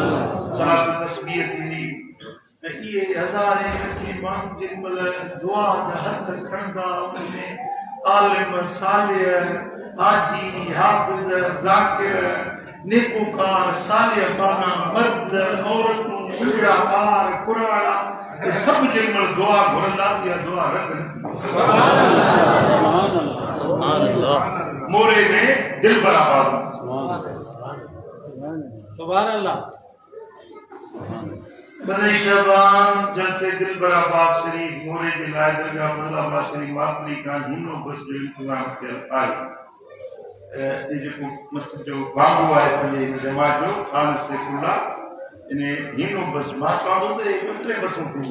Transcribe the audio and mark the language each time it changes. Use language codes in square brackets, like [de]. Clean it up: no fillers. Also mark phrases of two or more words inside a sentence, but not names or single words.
[sd] सलात तस्बीह थींदी ऐं इहे हज़ारे लखे माण्हू जेमहिल दुआ जा हथ खणंदा उनमें आलिम सालिह हाजी हाफ़िज़ ज़ाकिर नेकोकार सालिह माना मर्द औरतूं बुढ़ा ॿार कुराड़ा सभु जेमहिल दुआ घुरंदा इहा दुआ रब [ar] سبحان اللہ سبحان اللہ [sd] मोरे में दिल बराबर [ar] سبحان اللہ [sd] बदई शबान जलसे दिल बराबर शरीफ मोरे जे लाइ दरगाह फज़लाबाद शरीफ मातली खां हिनो बस जो इंतज़ाम कयल आहे ये जेको मस्जिद जो बाबू आहे पंहिंजे जमात जो ख़ालिद सैफुल्लाह इन हिनो बस मां चवां थो त 2 बसूं थियूं